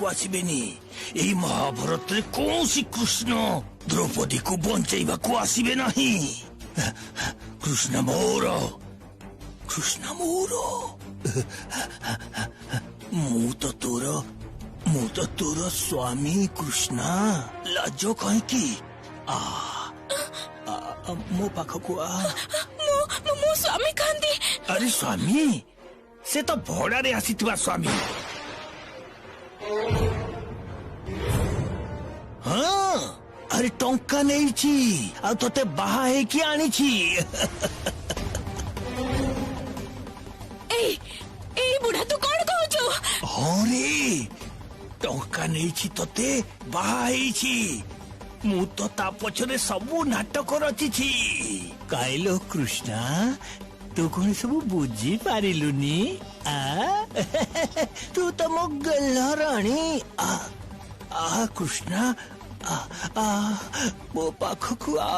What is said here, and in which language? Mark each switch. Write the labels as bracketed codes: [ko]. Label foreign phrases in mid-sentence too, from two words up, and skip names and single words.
[or] ଆସିବେନି ଏହି ମହାଭାରତ ରେ କୋଉଁଠି କୃଷ୍ଣ ଦ୍ରୌପଦୀ କୁ ବଞ୍ଚେଇବାକୁ ଆସିବେ ନାହିଁ କୃଷ୍ଣ ମୋର ମୁଁ ତ ତୋର ସ୍ୱାମୀ କୃଷ୍ଣ ଲାଜ କହିଁ କି ମୋ ପାଖକୁ ମୋ ସ୍ୱାମୀ କାନ୍ଦି ଅରେ ସ୍ୱାମୀ ସେ ତ ଭଡ଼ା ରେ ଆସିଥିବା ସ୍ୱାମୀ ହଁ ଅରେ ଟଙ୍କା ନାହିଁ ଛି ଆ ତୋତେ ବାହା ହେ କି ଆଣି ଛି ହଁ ରେ ଟଙ୍କା ନାହିଁ ତୋତେ ବାହାଇ ମୁଁ ତ ତା ପଛରେ ସବୁ ନାଟକ ରଚିଛି କାଇଲୋ କୃଷ୍ଣା ତୁ କଉଣ ସବୁ ବୁଝି ପାରିଲୁନି ତୁ ତ ମୋ ଗେଲହରାଣୀ ଆ କୃଷ୍ଣା ମୋ ପାଖକୁ